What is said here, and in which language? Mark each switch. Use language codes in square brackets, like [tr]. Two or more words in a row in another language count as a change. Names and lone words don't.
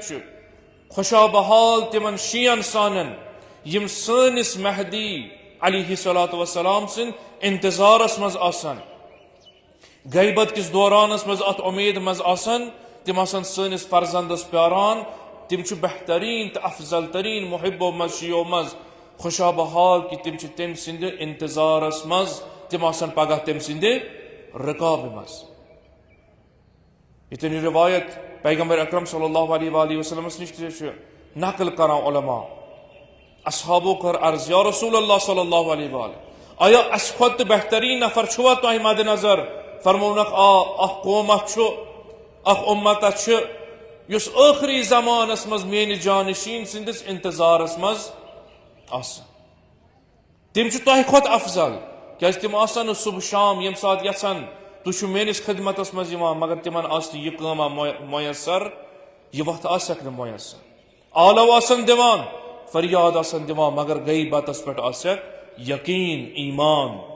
[ks] छु खुशा बहाल तिमन शियन सानन यम सनिस महदी [ar] عليه الصلاة والسلام [ks] सिन इंतजारस मज आसन गैबत किस दौरानस मज अत उम्मीद मज आसन तिम आसन सनिस फर्जंदस प्यारान तिम छु बेहतरीन तो अफजल तरीन मुहिब्बो मज शियो मज खुशा बहाल कि तिम छु तम सिंद इंतजारस मज तिम आसन पगह तम सिंद रिकाब मज इतनी रिवायत पैगंबर अकरम [ar] صلى الله عليه وسلم [ks] निश नकल करान उलमा असहाबो कर अर्ज [ar] يا رسول الله صلى الله عليه وسلم [ks] आया अस खुद बेहतरीन नफर छुआ तुम मद नजर फरमोनक कौम उम्मत युस आखिरी जमानस मज मेन जानशीन सिंदिस इंतजारस मज तिम तुह खुद अफजल क्या तिम आसन सुबह शाम यम सात यसान तुह मेनिस खिदमतस मज मगर तिमन यह कामा मयसर यह वक्त आसक मयसर आलो आसन दिवान फरियाद आसन दिवान मगर गई बतस पे आसक यकीन ईमान